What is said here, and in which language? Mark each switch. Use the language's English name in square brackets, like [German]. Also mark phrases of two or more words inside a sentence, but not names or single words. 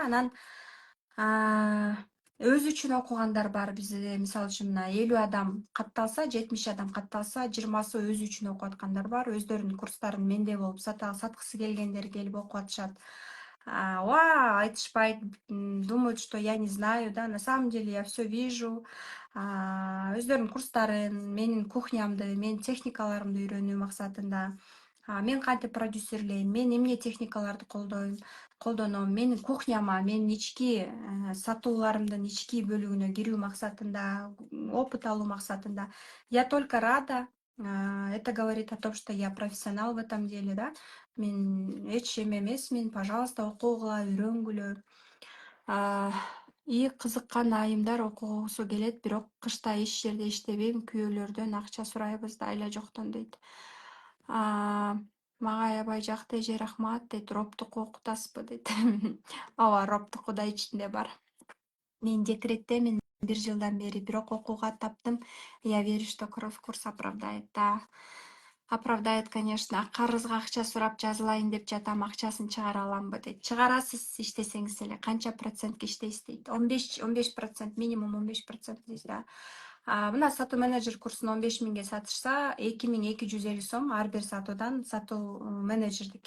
[Kyrgyz] Анан өзү үчүн окугандар бар бизде. Мисалы үчүн мына 50 адам катталса, 70 адам катталса, 20сы өзү үчүн окуп аткандар бар. Өздөрүнүн курстарын менде болуп саткысы келгендер келип окуп атышат. Айтышпайт, [Russian] думают, что я не знаю, да, на самом деле я все вижу. [Kyrgyz] Өздөрүнүн курстарын, менин кухнямды, менин техникаларымды үйрөнүү максатында. Мен кантип продюсерлейм, мен эмне техникаларды колдоном, менин кухняма, менин ички сатууларымдын ички бөлүгүнө кирүү максатында, опыт алуу максатында. [Russian] Я только рада. Это говорит о том, что я профессионал в этом деле, да. [Kyrgyz] Мен эч эме эмесмин, пожалуйста, окугула, үйрөнгүлө. Кызыккан айымдар окугусу келет, бирок кышта эч жерде иштебейм, күйөөлөрдөн акча сурайбыз да айла жоктон дейт. Мага аябай жакты эже, рахмат дейт. Роптуку окутасызбы дейт. Ооба, роптуку да ичинде бар. Мен декреттемин 1 жылдан бери, бирок окууга таптым. [Russian] Я верю, что курс оправдает. Да, оправдает, конечно. [Kyrgyz] Карызга акча сурап жазылайын деп жатам, акчасын чыгара аламбы дейт. Чыгарасыз иштесеңиз эле. Канча процентке иштейсиз дейт. 15%, минимум 15% дейт да. Мына сатуу менеджер курсун 15 миңге сатышса, 2250 сом ар бир сатуудан сатуу менеджердик.